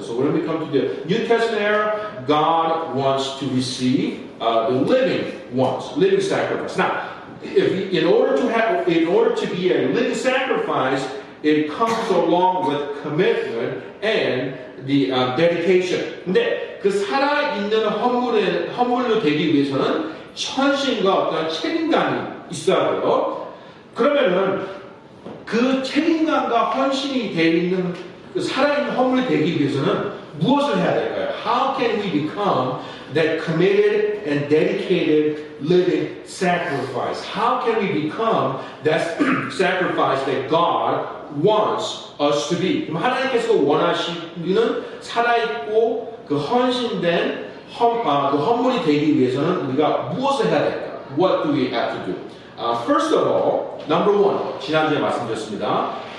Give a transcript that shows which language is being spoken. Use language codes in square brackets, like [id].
[en] So when we come to the New Testament era, God wants to receive the living ones, living sacrifice. Now, in order to be a living sacrifice, it comes along with commitment and the dedication. [ko] 근데 그 살아있는 헌물로 되기 위해서는 헌신과 어떤 책임감이 있어야 돼요. 그러면은 그 책임감과 헌신이 되어 있는 그 살아있는 헌물이 되기 위해서는 무엇을 해야 될까요? [en] How can we become that committed and dedicated living sacrifice? How can we become that sacrifice that God wants us to be? [ko] 그럼 하나님께서 원하시는 살아있고 그 헌신된 그 헌물이 되기 위해서는 우리가 무엇을 해야 될까? [en] What do we have to do? First of all, number one, [ko] 지난주에 말씀드렸습니다.